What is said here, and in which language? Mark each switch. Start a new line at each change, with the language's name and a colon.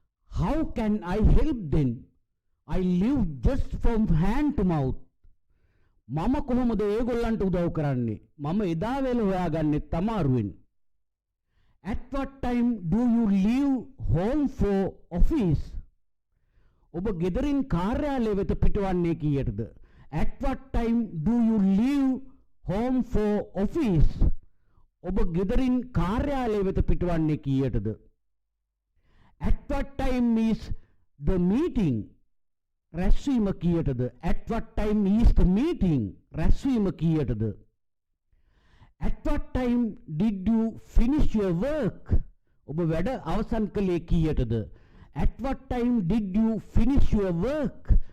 English: How can I help them? I live just from hand to mouth.
Sinhala: මම කොහොමද ඒගොල්ලන්ට උදව් කරන්නේ? මම එදා වේල හොයාගන්නෙත් අමාරුවෙන්.
English: At what time do you leave home for office?
Sinhala: ඔබ ගෙදරින් කාර්යාලය වෙත පිටවන්නේ කීයටද?
English: At what time do you leave home for office?
Sinhala: ඔබ ගෙදරින් කාර්යාලය වෙත පිටවන්නේ කීයටද?
English: At what time is the meeting?
Sinhala: රැස්වීම කීයටද?
English: At what time is the meeting?
Sinhala: රැස්වීම කීයටද?
English: At what time did you finish your work?
Sinhala: ඔබ වැඩ අවසන් කළේ කීයටද?
English: At what time did you finish your work?